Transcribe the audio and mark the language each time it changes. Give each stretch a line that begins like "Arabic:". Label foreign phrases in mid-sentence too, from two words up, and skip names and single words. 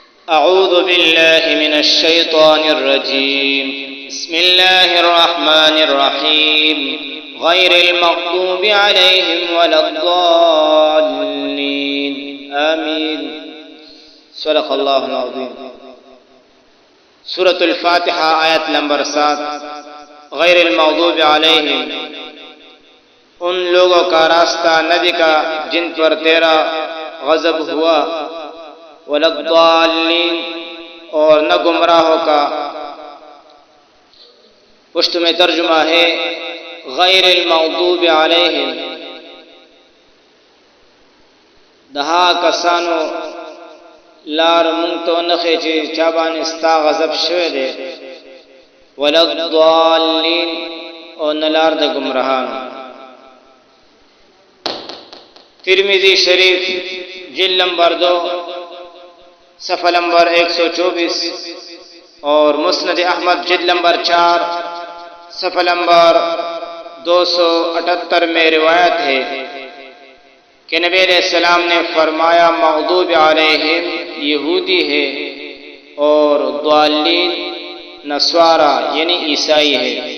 Arabic: أعوذ بالله من الشيطان الرجيم. بسم الله الرحمن الرحيم. غير المغضوب عليهم ولا الضالين. آمين. صدق اللہ العظیم.
Urdu: سورۃ الفاتحہ آیت نمبر 7.
Arabic: غیر المغضوب علیہم،
Urdu: ان لوگوں کا راستہ نہ دکھا جن پر تیرا غضب ہوا،
Arabic: ولا الضالین،
Urdu: اور نہ گمراہوں کا. پشت میں ترجمہ ہے
Arabic: غیر المغضوب علیہم.
Pashto: دہا کسانو لار منگتو نخے چی چابان استا غضب شوئے دے،
Arabic: ولا الضالین،
Pashto: اور نلار دا گمراہان.
Urdu: ترمذی شریف جلد نمبر 2 صفحہ نمبر 124 اور مسند احمد جلد نمبر 4 صفحہ نمبر 278 میں روایت ہے کہ نبی
Arabic: علیہ السلام
Urdu: نے فرمایا
Arabic: مغضوب علیہم
Urdu: یہودی ہے اور ضالین نصارہ یعنی عیسائی ہے.